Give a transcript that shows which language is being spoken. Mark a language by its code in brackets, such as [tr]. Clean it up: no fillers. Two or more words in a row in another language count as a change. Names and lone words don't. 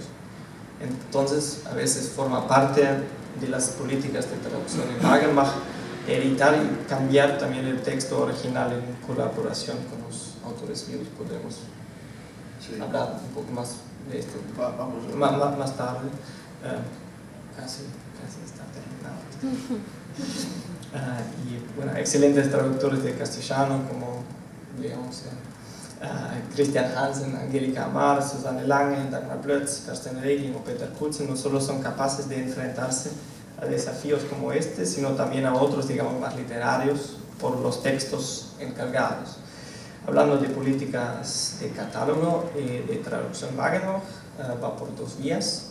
[es] Entonces, a veces forma parte de las políticas de traducción en Wagenbach editar y cambiar también el texto original en colaboración con los autores vivos. Podremos hablar un poco más de esto más tarde. Casi está terminado. Y bueno, excelentes traductores de castellano como digamos, Christian Hansen, Angelika Amar, Susanne Lange, Dagmar Plötz, Carsten Regling o Peter Kutzen no solo son capaces de enfrentarse a desafíos como este, sino también a otros, digamos, más literarios por los textos encargados. Hablando de políticas de catálogo y de traducción Wagenbach, va por dos vías.